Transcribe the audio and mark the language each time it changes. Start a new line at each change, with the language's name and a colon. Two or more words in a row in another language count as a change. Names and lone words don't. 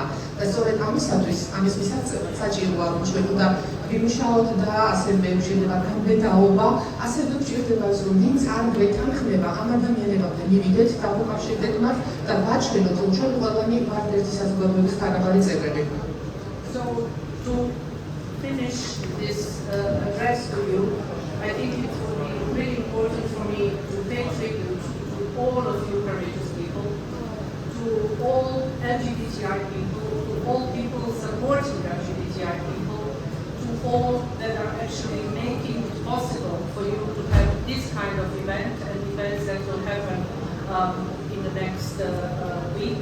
Georgian: და სწორედ ამისათვის, ამის მისაღწევად საჭიროა, რომ ჩვენ უნდა ვიმუშაოთ და ასევე შეიძლება გამბედაობა, ასევე გვჭირდება ის, რომ ვინც არ გვეთანხმება, ამ ადამიანებამდე მივიდეთ, დავუკავშირდეთ მათ და ვაჩვენოთ, რომ ჩვენ ყველანი ვართ ერთი საზოგადოების თანაბარი წევრები.
English: So to finish this address to you, I think it will be really important for me to pay tribute to all of you courageous people, to all LGBTI people, to all people supporting LGBTI people, to all that are actually making it possible for you to have this kind of event and events that will happen in the next week.